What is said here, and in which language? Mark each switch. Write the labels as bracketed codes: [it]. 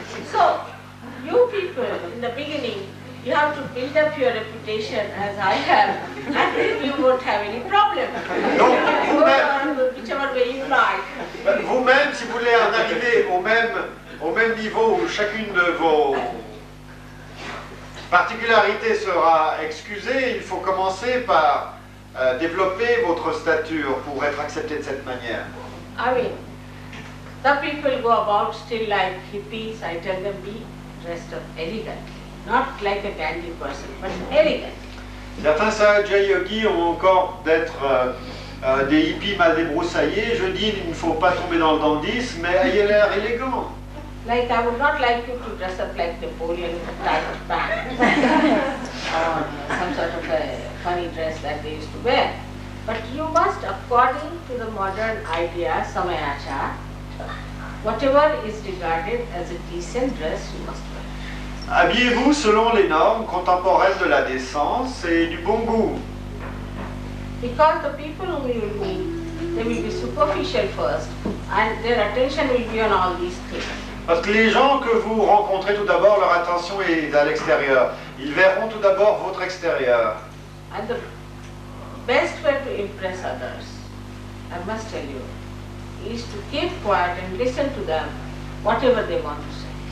[en] So, you people in the beginning, you have to build up your reputation as I have, and then you won't have any problem. [fr] Donc, [en] Go on whichever way you like. [fr] vous-même, si vous voulez en arriver au même niveau où chacune de vos particularités sera excusée, il faut commencer par développer votre stature pour être accepté de cette manière. [en] I mean, the people go about still like hippies. I tell them be dressed up elegantly, not like a dandy person, but elegant. [fr] Certains Sahaja Yogis ont encore d'être des hippies mal débroussaillés. Je dis, il ne faut pas tomber dans le dandisme, mais ayez l'air élégant. [en] Like I would not like you to dress up like Napoleon with a tight band or some sort of a funny dress that they used to wear. But you must, according to the modern idea, Samayacha, whatever is regarded as a decent dress, you must wear. [fr] Habillez-vous selon les normes contemporaines de la décence et du bon goût. [en] Because the people whom you will meet, they will be superficial first, and their attention will be on all these things. [fr] Parce que les gens que vous rencontrez, tout d'abord, leur attention est à l'extérieur. Ils verront tout d'abord votre extérieur. [en] And the best way to impress others, I must tell you, is to keep quiet and listen to them, whatever they want to say.